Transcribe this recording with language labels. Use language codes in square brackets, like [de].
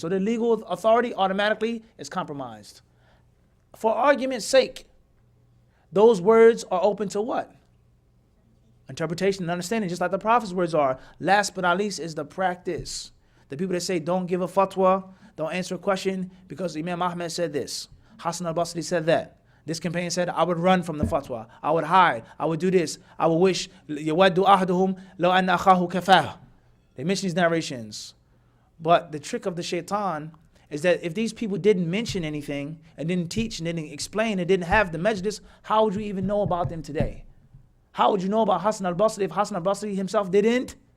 [en] So the legal authority automatically is compromised. For argument's sake, those words are open to what? Interpretation and understanding, just like the Prophet's words are. Last but not least is the practice. The people that say don't give a fatwa, don't answer a question because Imam Ahmed said this. Hassan al-Basri said that. This companion said, I would run from the fatwa. I would hide. I would do this. I would wish, [ar] يَوَدُّ أَحْدُهُمْ لَوْ أَنَّ أَخَاهُ كَفَاهُ. [en] They mention these narrations. But the trick of the shaitan is that if these people didn't mention anything and didn't teach and didn't explain and didn't have the majlis, how would you even know about them today? How would you know about Hassan al-Basri if Hassan al-Basri himself didn't?